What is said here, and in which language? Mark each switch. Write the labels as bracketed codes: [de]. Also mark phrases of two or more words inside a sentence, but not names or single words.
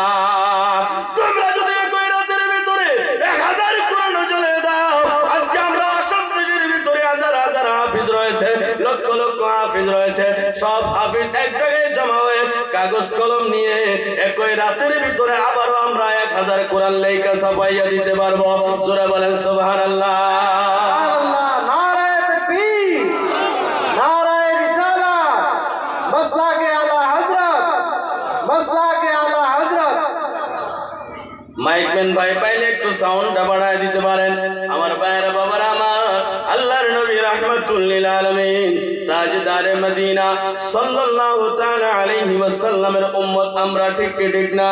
[bn] তোমরা যদি একই রাতের ভিতরে 1000 কোরআন জ্বলিয়ে দাও, আজকে আমরা আসাম দেশের ভিতরে হাজার হাজার হাফিজ রয়েছে, লক্ষ লক্ষ হাফিজ রয়েছে, সব হাফিজ এক জায়গায় জমা হয়ে কাগজ কলম নিয়ে একই রাতের ভিতরে আবারও আমরা 1000 কোরআন লেখা ছাপাইয়া দিতে পারবো। জোরে বলেন সুবহানাল্লাহ। [ur] نعرے تکبیر، نعرے رسالت، مسلہ کے اعلیٰ حضرت، مسلہ کے اعلیٰ حضرت. [bn] মাইকম্যান ভাই পাইলে একটু সাউন্ডটা বাড়ায় দিতে পারেন। আমার ভাইরা বাবারা, আমার আল্লাহর নবী [ar] رحمة للعالمين [ur] تاجدار مدینہ [ar] صلى الله تعالى عليه وسلم [bn] উম্মত আমরা, ঠিক কি ঠিক না?